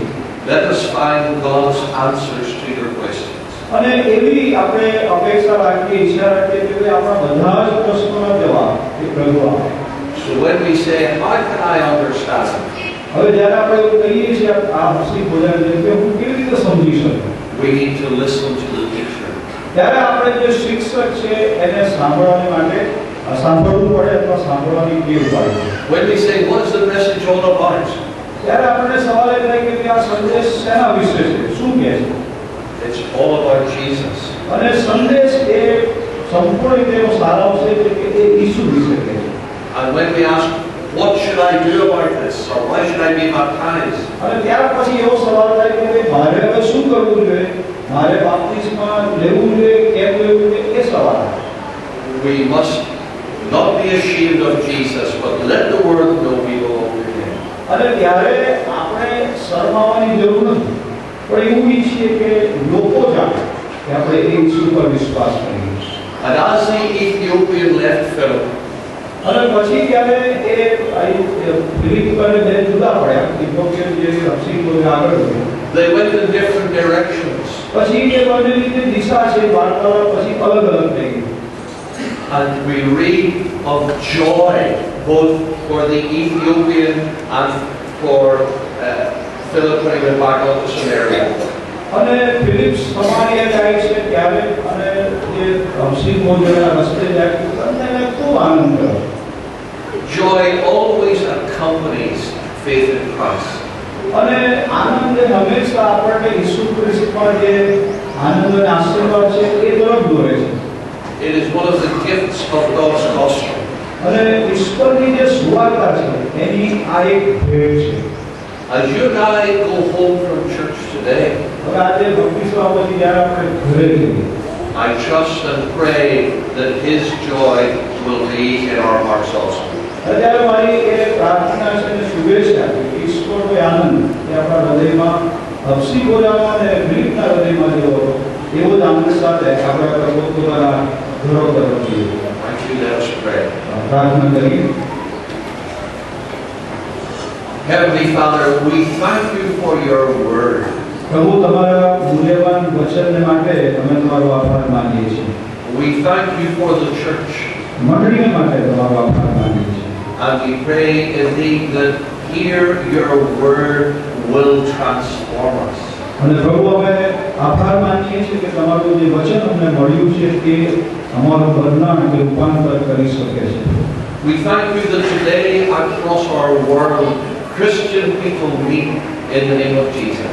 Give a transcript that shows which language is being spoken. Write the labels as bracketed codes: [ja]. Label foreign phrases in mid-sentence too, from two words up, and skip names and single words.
[en] Let us find God's answers to your questions. [gu] અને એવી આપણે અપેક્ષા રાખીએ, ઈચ્છા રાખીએ કે આપણા બધા જ પ્રશ્નોના જવાબ એ પ્રભુ આપે. [en] So when we say, how can I understand? [gu] હવે જ્યારે આપણે એવું કહીએ છીએ આ હસી બોલાય કે હું કેવી રીતે સમજી શકું, [en] We need to listen to the teacher. [gu] ત્યારે આપણે જે શિક્ષક છે એને સાંભળવાને માટે સાંભળવું પડે અથવા સાંભળવાની ટેવ પાડવી. [en] When we say, what's the message all about? [gu] ત્યારે આપણને સવાલ એ થાય કે આ સંદેશ શેના વિશે છે, શું કહે છે? [en] It's all about Jesus. [gu] અને સંદેશ એ સંપૂર્ણ રીતે એનો સારાંશ છે કે એ ઈસુ વિશે કહે છે. [en] And when we ask, what should I do about this? Or why should I be baptized? [gu] અને ત્યાર પછી એવો સવાલ થાય કે ભાઈ મારે હવે શું કરવું જોઈએ, મારે બાપ્તિસ્મા લેવું જોઈએ, કેમ લેવું જોઈએ, એ સવાલ. [en] We must not be ashamed of Jesus, but let the world know we belong to Him. [gu] અને ત્યારે આપણે શરમાવાની જરૂર નથી, પણ એવું ઈચ્છીએ કે લોકો જાણે કે આપણે એ ઈસુ પર વિશ્વાસ કરીએ. [en] And as the Ethiopian left Philip, [gu] અને પછી ત્યારે એ ફિલિપ અને બે જુદા પડ્યા, ઇથિયોપિયન જે હસી કોઈ આગળ ગયો. [en] they went in different directions. [gu] પછી એ બંનેની જે દિશા છે વાર્તાલાપ પછી અલગ અલગ થઈ ગઈ. [en] And we read of joy, both for the Ethiopian and for Philip when he went back up to Samaria. [gu] અને ફિલિપ સમારિયા જાય છે ત્યારે અને જે અમસી મોજના રસ્તે જાય છે બંનેને ખૂબ આનંદ થયો. [en] Joy always accompanies faith in Christ. [gu] અને આનંદ હંમેશા આપણને ઈસુ ખ્રિસ્તમાં જે આનંદ અને આશીર્વાદ છે એ તરફ દોરે છે. [en] It is one of the gifts of God's gospel. [gu] અને ઈશ્વરની જે સુવાર્તા છે એની આ એક ભેટ છે. [en] As you and I go home from church today, [gu] હવે આજે ભક્તિ સભામાંથી જ્યારે આપણે ઘરે જઈએ, [en] I trust and pray that His joy will be in our hearts also. [gu] ત્યારે મારી એ પ્રાર્થના છે અને શુભેચ્છા છે કે ઈશ્વરનો એ આનંદ એ આપણા હૃદયમાં હર્ષી બોલાવવા અને ફિલિપના હૃદયમાં જેવો હતો એવો જ આનંદ સાથે આપણા પોતાના ઘરો તરફ જઈએ. [en] Thank you. Let us pray. [gu] પ્રાર્થના કરીએ. [en] Heavenly Father, we thank you for your word. [gu] પ્રભુ તમારા મૂલ્યવાન વચનને માટે અમે તમારો આભાર માનીએ છીએ. [en] We thank you for the church. [gu] મંડળીને માટે તમારો આભાર માનીએ છીએ. [en] And we pray indeed that here your word will transform us. [gu] અને પ્રભુ અમે આભાર માનીએ છીએ કે તમારું જે વચન અમને મળ્યું છે તે અમારું બદલાણ કે રૂપાંતર કરી શકે છે. [en] We thank you that today across our world Christian people meet in the name of Jesus.